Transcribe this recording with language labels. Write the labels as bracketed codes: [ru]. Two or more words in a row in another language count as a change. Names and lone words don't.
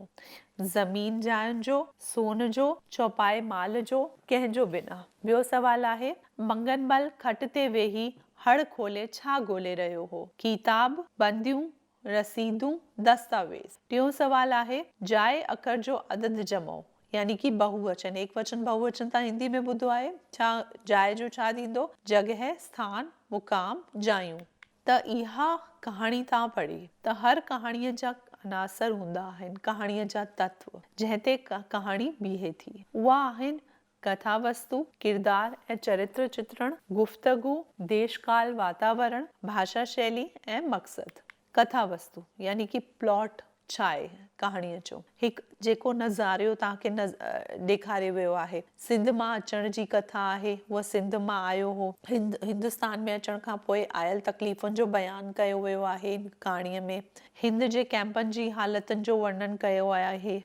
[sd] ज़मीन जायुनि जो, सोन जो, चौपाए माल जो, कंहिंजो बि न। ॿियो सवाल आहे मंगनमल खट ते वेही हड़ खोले छा ॻोल्हे रहियो हो? किताब, बंदियूं, रसीदूं, दस्तावेज़। टियों सवाल आहे जाइ अखर जो अदद जमो, यानी कि बहुवचन। एक वचन बहुवचन तव्हां हिंदी में ॿुधो आहे। छा जाइ जो छा थींदो? जॻह, स्थान, मुकाम, जायूं। त इहा कहाणी तव्हां पढ़ी त हर कहाणीअ जा अनासर हूंदा आहिनि, कहाणीअ जा तत्व जंहिं ते कहाणी बीहे थी। उहा आहिनि कथा वस्तु, किरदार ऐं चरित्र चित्रण, गुफ्तगू, देशकाल वातावरण, भाषा शैली ऐं मक़सद। कथा वस्तु यानी कि प्लॉट छा आहे कहाणीअ जो? हिकु जेको नज़ारियो तव्हांखे ॾेखारियो वियो आहे, सिंध मां अचण जी कथा आहे। उहा सिंध मां आयो हो, हिंदुस्तान में अचण खां पोइ आयल तकलीफ़ुनि जो बयानु कयो वियो आहे कहाणीअ में। हिंद जे कैंपनि जी हालतुनि जो वर्णन कयो आहे।